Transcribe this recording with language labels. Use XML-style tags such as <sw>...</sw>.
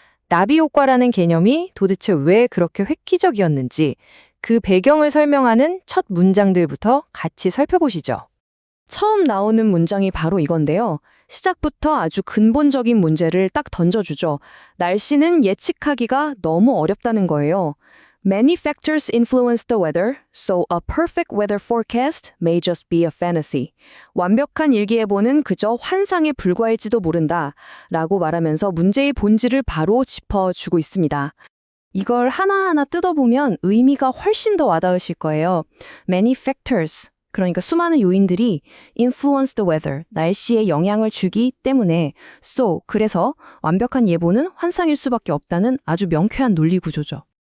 <ko>나비 효과라는 개념이 도대체 왜 그렇게 획기적이었는지 그 배경을 설명하는 첫 문장들부터 같이 살펴보시죠. 처음 나오는 문장이 바로 이건데요. 시작부터 아주 근본적인 문제를 딱 던져주죠. 날씨는 예측하기가 너무 어렵다는 거예요.</ko> <en>Many factors influence the weather, so a perfect weather forecast may just be a fantasy.</en> <ko>완벽한 일기예보는 그저 환상에 불과할지도 모른다 라고 말하면서 문제의 본질을 바로 짚어주고 있습니다. 이걸 하나하나 뜯어보면 의미가 훨씬 더 와닿으실 거예요.</ko> <en>Many factors,</en> <ko>그러니까 수많은 요인들이</ko> <en>influence the weather,</en> <ko>날씨에 영향을 주기 때문에 so, 그래서 완벽한 예보는 환상일 수밖에 없다는 아주 명쾌한 논리 구조죠.</ko>